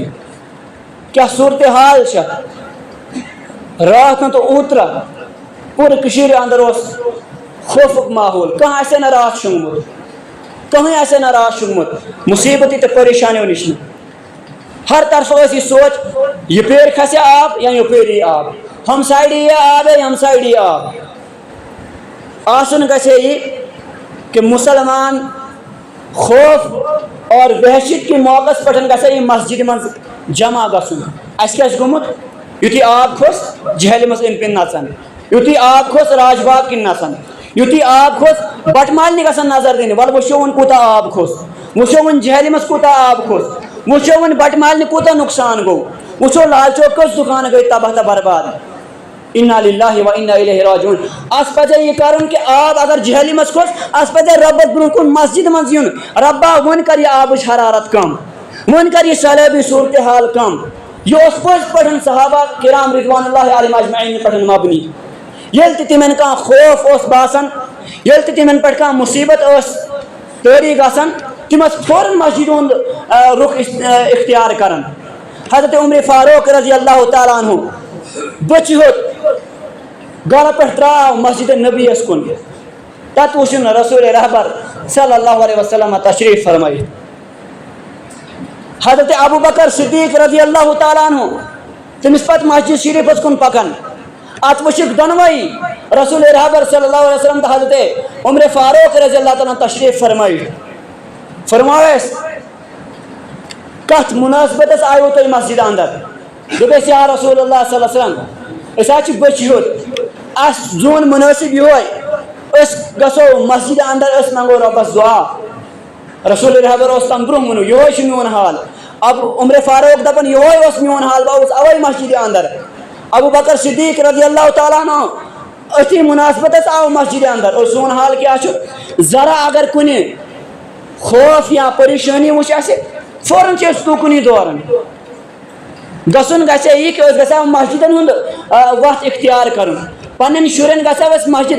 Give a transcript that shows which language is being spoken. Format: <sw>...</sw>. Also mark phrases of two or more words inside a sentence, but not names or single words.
<ks>کیٛاہ صوٗرتِحال چھےٚ راتھ تہٕ اوٗترٕ پوٗرٕ کٔشیٖرِ انٛدر اوس خوفُک ماحول. کانٛہہ آسہِ نہٕ راتھ شۄنٛگمُت کٕہٕنۍ آسہِ نہٕ راتھ شۄنٛگمُت مُصیبتہِ تہٕ پریشانیو نِش نہٕ. ہر طرفہٕ ٲسۍ یہِ سونٛچ یپٲرۍ کھسہِ آب یا یپٲرۍ یی آب ہم سایڈٕ یی آب یا یم سایڈٕ یی آب. آسُن گژھِ ہے یہِ کہ مُسلمان خوف اور وحشت کہِ موقعس پٮ۪ٹھ گژھِ ہے یہِ مسجدِ منٛز جمع گژھُن. اَسہِ کیٛاہ چھُ گوٚمُت یُتھُے آب کھوٚس جہلمس أنٛدۍ پٔکۍ نژان یُتھُے آب کھوٚس راج باغ کِنۍ نژان یُتھُے آب کھوٚس بٹہٕ مالنہِ گژھان نظر دِنہِ وَلہٕ وٕچھو وۄنۍ کوٗتاہ آب کھوٚس وٕچھو وۄنۍ جہلمس کوٗتاہ آب کھوٚس وٕچھو وۄنۍ بٹہٕ مالنہِ کوٗتاہ نۄقصان گوٚو وٕچھو لال چوک کٔژ دُکانہٕ گٔے تباہ تہٕ برباد.</ks> <ar>اِنا لِلّٰہِ و اِنا اِلیہِ راجعوٗن.</ar> <ks>اَسہِ پَزِ یہِ کَرُن کہ آب اگر جہلمس کھوٚس اَسہِ پَزِ رۄبَس برونٛہہ کُن مسجد منٛز یُن رۄبا وۄنۍ کر یہِ آبٕچ حرارت کم وۄنۍ کر یہِ سیلٲبی صوٗرتِحال کم. یہِ اوس پٔزۍ پٲٹھۍ صحابہ کرام</ks> <ar>رضوان اللہ علیہم اجمعین</ar> <ks>پٮ۪ٹھ مبنی. ییٚلہِ تہِ تِمن کانٛہہ خوف اوس باسان ییٚلہِ تہِ تِمن پٮ۪ٹھ کانٛہہ مُصیبت ٲس طٲری گژھان تِم ٲسۍ فوراً مسجد ہُنٛد رُخ اختیار کران. حضرت عمر فاروق</ks> <ar>رضی اللہ تعالیٰ عنہ</ar> <ks>بٕتھِ ہیوٚت گرٕ پٮ۪ٹھ درٛاو مسجد نبیَس کُن تتھ وٕچھُن رسول رحبر</ks> <ar>صلی اللہ علیہ وسلم</ar> <ks>تشریف فرمٲیِتھ. حضرت ابو بکر صدیق</ks> <ar>رضی اللہ تعالیٰ عنہ</ar> <ks>تٔمِس پتہٕ مسجد شریفس کُن پکان اتھ وٕچھِکھ دۄنوَے رسول رحبر</ks> <ar>صلی اللہ علیہ وسلم</ar> <ks>تہٕ حضرت عمر فاروق</ks> <ar>رضی اللہ تعالیٰ</ar> <ks>تشریف فرمٲیِتھ. فرماو اَسہِ کتھ مناسبتس آیو تُہۍ مسجد انٛدر. دوٚپُس</ks> <ar>یا رسول اللہ صلی اللہ علیہ وسلم</ar> <ks>أسۍ حظ چھِ بٔچھِ ہیوٚت اَسہِ زون مُنٲسِب یِہوے أسۍ گژھو مسجد انٛدر أسۍ منٛگو رۄبس دُعا. رسول رحبر اوس تَمہِ برونٛہہ ووٚنُن یِہوے چھُ میون حال. اب عمر فاروق دپان یِہوے اوس میون حال بہٕ آوُس اوے مسجدِ انٛدر. ابو بکر صدیق</ks> <ar>رضی اللہ تعالیٰ عنہ</ar> <ks>أتھی مناسبتس آو مسجدِ انٛدر اور سون حال کیٛاہ چھُ ذرا اگر کُنہِ خوف یا پریشٲنی وٕچھ اَسہِ فوراً چھِ أسۍ تُکنُے دوران. گژھُن گژھِ ہے یہِ کہ أسۍ گژھِ ہو مسجدن ہُنٛد وَتھ اختیار کرُن پنٕنٮ۪ن شُرٮ۪ن گژھِ ہو أسۍ مسجد.</ks>